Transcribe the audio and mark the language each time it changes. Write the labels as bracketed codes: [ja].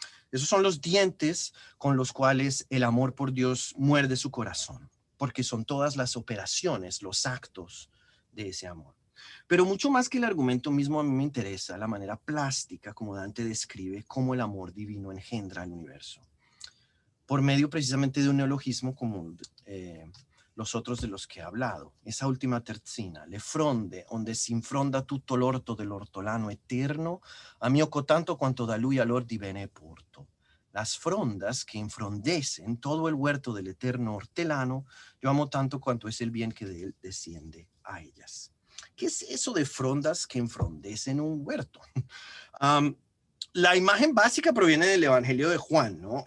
[es] Esos son los dientes con los cuales el amor por Dios muerde su corazón, porque son todas las operaciones, los actos de ese amor. Pero mucho más que el argumento mismo, a mí me interesa la manera plástica como Dante describe cómo el amor divino engendra el universo. Por medio precisamente de un neologismo como los otros de los que he hablado. Esa última [it] terzina, le fronde, onde si infronda tutto l'orto dell'ortolano eterno, a mio cotanto quanto da lui allor di bene porto. [es] Las frondas que enfrondecen todo el huerto del eterno hortelano, yo amo tanto cuanto es el bien que de él desciende a ellas. ¿Qué es eso de frondas que enfrondecen un huerto? La imagen básica proviene del Evangelio de Juan, ¿no?